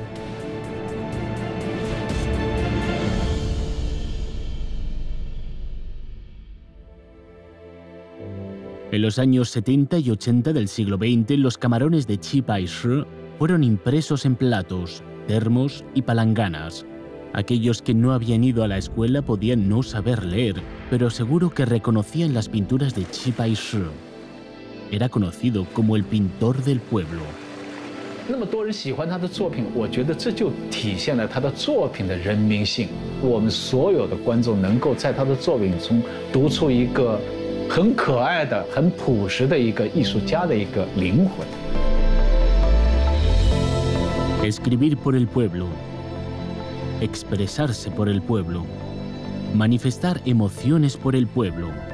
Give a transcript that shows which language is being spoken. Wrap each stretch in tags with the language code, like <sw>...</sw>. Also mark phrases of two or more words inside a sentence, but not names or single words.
<es>En los años 70 y 80 del siglo XX, los camarones de Qi Baishi fueron impresos en platos, termos y palanganas. Aquellos que no habían ido a la escuela podían no saber leer, pero seguro que reconocían las pinturas de Qi Baishi. Era conocido como el pintor del pueblo.</es> <zh>那么多人喜欢他的作品，我觉得这就体现了他的作品的人民性。我们所有的观众能够在他的作品中读出一个很可爱的、很朴实的一个艺术家的一个灵魂。</zh> <es>Escribir por el pueblo, expresarse por el pueblo, manifestar emociones por el pueblo.</es>